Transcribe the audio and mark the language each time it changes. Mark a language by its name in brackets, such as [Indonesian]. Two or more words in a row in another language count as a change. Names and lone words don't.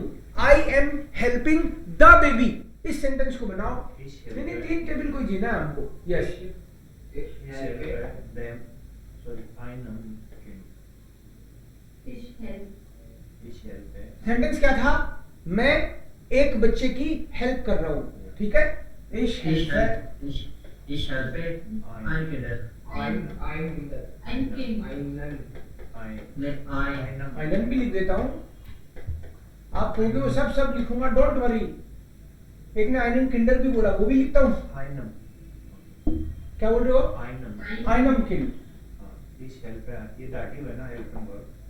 [English] I am helping the baby. [Hindi] इस सेंटेंस को बनाओ। नहीं, 3 टेबल को जीना है हमको। यस, सेंटेंस क्या था? मैं एक बच्चे की हेल्प कर रहा हूं। ठीक है, [German] Ich helfe einen [Hindi] भी लिख देता हूं। आप कहोगे वो सब लिखूंगा, [English] don't worry. [Hindi] एक ने [German] einen Kinder [Hindi] भी बोला, वो भी लिखता हूं। क्या बोल रहे हो? [German] einem Kind। [Hindi] ये दाटिव है ना, [English] helping verb.